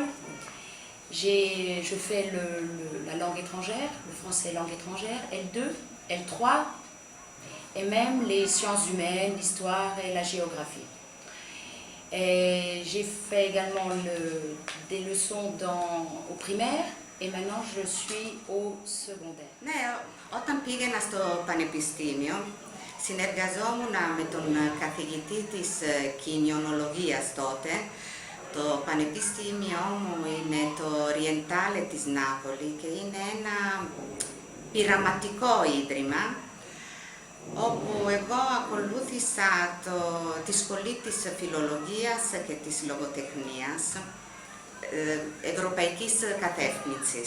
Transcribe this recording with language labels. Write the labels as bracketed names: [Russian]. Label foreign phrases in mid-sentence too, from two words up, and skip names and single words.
[French] Je fais la langue étrangère, le français langue étrangère, L2, L3, et même les sciences humaines, l'histoire et la géographie. J'ai fait également des leçons au primaire, et maintenant je suis au secondaire. [Greek] Ναι, όταν πήγαινα στο πανεπιστήμιο, συνεργαζόμουν με τον καθηγητή της κοινωνιολογίας τότε. Το πανεπιστήμιό μου είναι το Orientale της Νάπολη και είναι ένα πειραματικό ίδρυμα, όπου εγώ ακολούθησα τη σχολή της φιλολογίας και της λογοτεχνίας, ευρωπαϊκής κατεύθυνσης.